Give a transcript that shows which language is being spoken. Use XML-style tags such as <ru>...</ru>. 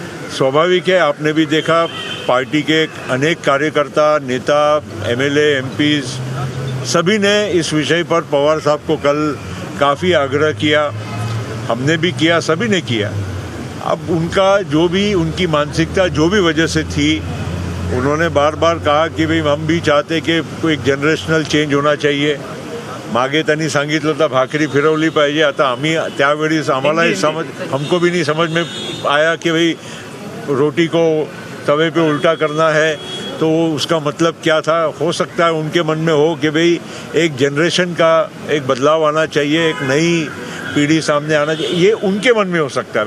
<hi>स्वाभाविक है, आपने भी देखा, पार्टी के अनेक कार्यकर्ता, नेता, MLA, MPs सभी ने इस विषय पर पवार साहब को कल काफ़ी आग्रह किया, हमने भी किया, सभी ने किया. अब उनका जो भी, उनकी मानसिकता जो भी वजह से थी, उन्होंने बार बार कहा की भाई हम भी चाहते की एक जनरेशनल चेंज होना चाहिए.</hi> <mr>मागे त्यांनी सांगितलं होतं भाकरी फिरवली पाहिजे. आता आम्ही त्यावेळेस आम्हालाही</mr> <hi>हमको भी नहीं समझ में आया कि भाई रोटी को तवे पे उल्टा करना है, तो उसका मतलब क्या था. हो सकता है उनके मन में हो कि भाई एक जनरेशन का एक बदलाव आना चाहिए, एक नई पीढ़ी सामने आना चाहिए, ये उनके मन में हो सकता है.</hi>